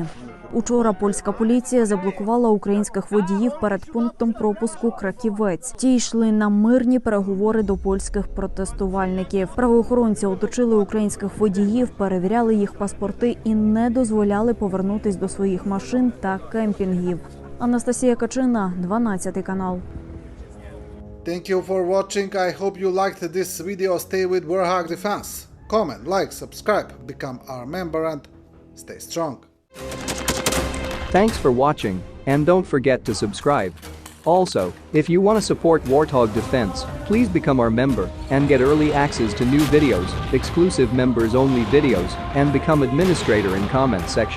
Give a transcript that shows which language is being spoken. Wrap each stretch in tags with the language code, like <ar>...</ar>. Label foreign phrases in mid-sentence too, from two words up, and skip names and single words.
<uk>Учора польська поліція заблокувала українських водіїв перед пунктом пропуску Краківець. Ті йшли на мирні переговори до польських протестувальників. Правоохоронці оточили українських водіїв, перевіряли їх паспорти і не дозволяли повернутись до своїх машин та кемпінгів. Анастасія Качина, 12 канал.</uk> <en>Thank you for watching. I hope you liked this video. Stay with Warthog Defense. Comment, like, subscribe, become our member and stay strong. Thanks for watching, and don't forget to subscribe. Also, if you want to support Warthog Defense, please become our member and get early access to new videos, exclusive members-only videos, and become administrator in comment section.</en>